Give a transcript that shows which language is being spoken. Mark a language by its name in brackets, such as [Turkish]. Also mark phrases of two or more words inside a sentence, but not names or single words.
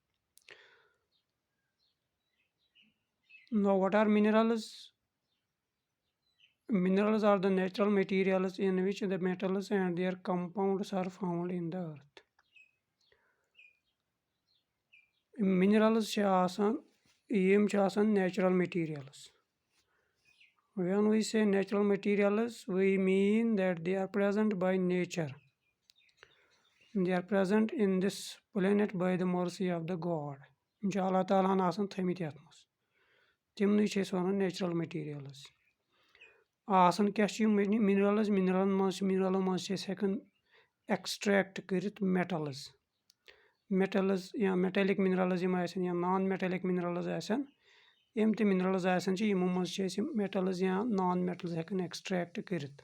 [English] Now what are minerals? Minerals are the natural materials in which the metals and their compounds are found in the earth. [Kashmiri] Minerals چھِ آسان یِم چھِ آسان [English] natural materials. When we say natural materials, we mean that they are present by nature. They are present in this planet by the mercy of the God. [Kashmiri] یِم چھِ [Arabic] اللہ تعالیٰ [Kashmiri] ہن آسان تھٲمٕتۍ یَتھ منٛز. تِمنٕے چھِ أسۍ وَنان [English] natural materials. [Kashmiri] آسان کیاہ چھِ یِم مِنرَلٕز مِنرَلو منٛز چھِ أسۍ ہٮ۪کان ایٚکٕسٹریکٹ کٔرِتھ میٹلٕز یا [English] metallic minerals [Kashmiri] یِم آسن یا [English] non metallic minerals [Kashmiri] آسن یِم تہِ مِنرَلٕز آسن چھِ یِمو منٛز چھِ أسۍ یِم میٹلٕز یا [English] non metals [Kashmiri] ہٮ۪کان ایٚکٕسٹریکٹ کٔرِتھ.